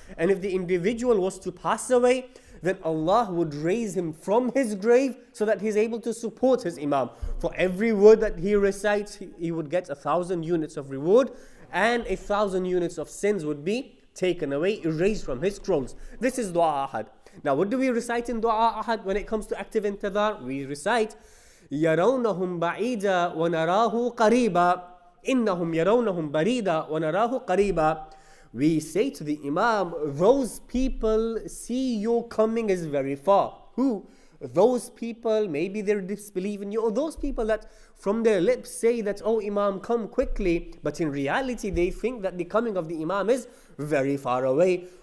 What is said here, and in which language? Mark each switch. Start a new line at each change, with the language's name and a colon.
English: And if the individual was to pass away, then Allah would raise him from his grave so that he's able to support his Imam. For every word that he recites, he would get 1,000 units of reward, and 1,000 units of sins would be taken away, erased from his scrolls. This is dua ahad. Now, what do we recite in dua ahad when it comes to active intidar? We recite
Arabic: يَرَوْنَهُمْ بَعِيدًا وَنَرَاهُ قَرِيبًا إِنَّهُمْ يَرَوْنَهُمْ بَعِيدًا وَنَرَاهُ قَرِيبًا.
English: We say to the Imam, those people see your coming is very far. Who? Those people, maybe they disbelieve in you, or those people that from their lips say that, oh Imam, come quickly, but in reality they think that the coming of the Imam is very far away.